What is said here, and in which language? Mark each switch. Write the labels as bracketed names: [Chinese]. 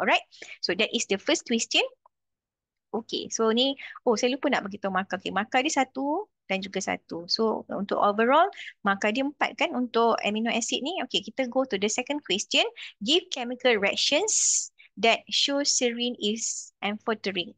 [English] Alright, so that is the first question. [Malay] Okay, so ni, saya lupa nak beritahu markah. Okay, markah dia 1 dan juga 1. So untuk overall, markah dia 4 kan untuk amino acid ni. [English] Okay, kita go to the second question. Give chemical reactions that show serine is amphoteric.